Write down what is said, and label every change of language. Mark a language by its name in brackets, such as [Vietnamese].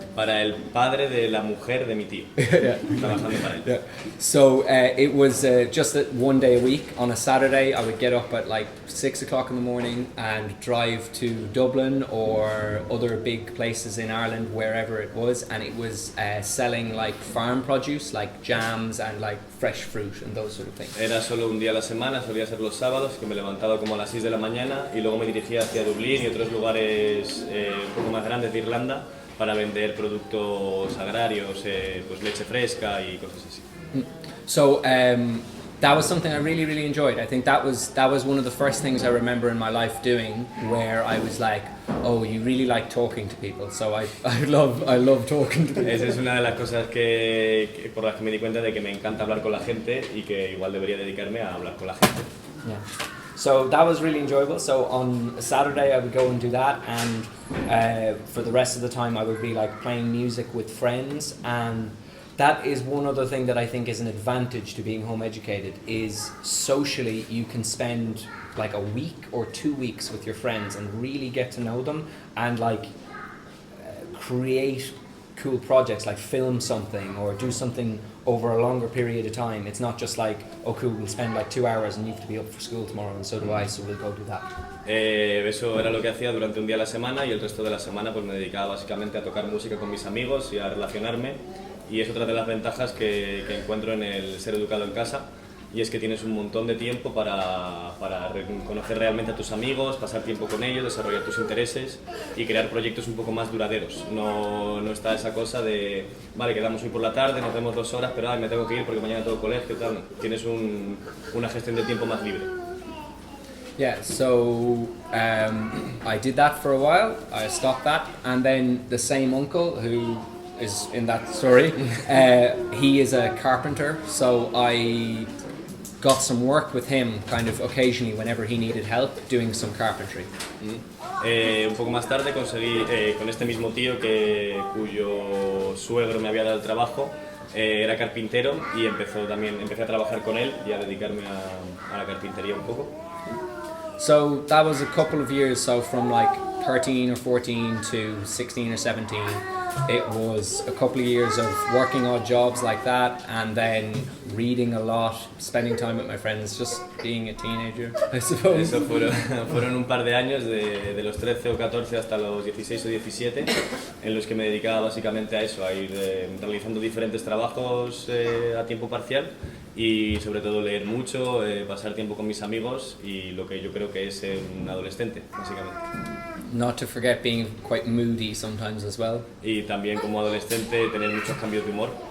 [Spanish] Para el padre de la mujer de mi tío. [English] Yeah. [Spanish] Trabajando para él. [English] Yeah. So it was just that one day a week. On a Saturday, I would get up at like 6 o'clock in the morning and drive to Dublin or other big places in Ireland, wherever it was, and it was selling like farm produce, like jams and like fresh fruit and those sort of things. [Spanish] Era solo un día a la semana, solía ser los sábados, que me levantaba como a las 6 de la mañana y luego me dirigía hacia Dublín y otros lugares un poco más grandes de Irlanda para vender productos agrarios, pues leche fresca y cosas así. [English] So that was something I really, really enjoyed. I think that was one of the first things I remember in my life doing, where I was like, oh, you really like talking to people. So I love talking to people. [Spanish] Esa es una de las cosas por las que me di cuenta de que me encanta hablar con la gente y que igual debería dedicarme a hablar con la gente. [English] Yeah. So that was really enjoyable. So on a Saturday I would go and do that, and for the rest of the time I would be like playing music with friends. And that is one other thing that I think is an advantage to being home educated, is socially you can spend like a week or 2 weeks with your friends and really get to know them and like create cool projects, like film something or do something over a longer period of time. It's not just like, oh cool, we'll spend like 2 hours and you have to be up for school tomorrow, and so do I, so we'll go do that. [Spanish] Eso era lo que hacía durante un día a la semana, y el resto de la semana pues me dedicaba básicamente a tocar música con mis amigos y a relacionarme, y es otra de las ventajas que encuentro en el ser educado en casa, y es que tienes un montón de tiempo para conocer realmente a tus amigos, pasar tiempo con ellos, desarrollar tus intereses y crear proyectos un poco más duraderos. No está esa cosa de, vale, quedamos hoy por la tarde, nos vemos 2 horas, pero ay, me tengo que ir porque mañana tengo colegio, tal. Tienes una gestión de tiempo más libre. [English] Yeah, so I did that for a while, I stopped that, and then the same uncle who is in that story, he is a carpenter, so I got some work with him kind of occasionally whenever he needed help doing some carpentry. [Spanish] Un poco más tarde conseguí con este mismo tío cuyo suegro me había dado el trabajo, era carpintero, y empecé a trabajar con él y a dedicarme a la carpintería un poco. [English] So that was a couple of years, so from like 13 or 14 to 16 or 17, it was a couple of years of working odd jobs like that, and then reading a lot, spending time with my friends, just being a teenager, I suppose. [Spanish] Eso fueron un par de años, de los 13 o 14 hasta los 16 o 17, en los que me dedicaba básicamente a eso, a ir realizando diferentes trabajos a tiempo parcial, y sobre todo leer mucho, pasar tiempo con mis amigos y lo que yo creo que es un adolescente, básicamente. [English] Not to forget being quite moody sometimes as well. [Spanish] Y también como adolescente tener muchos cambios de humor.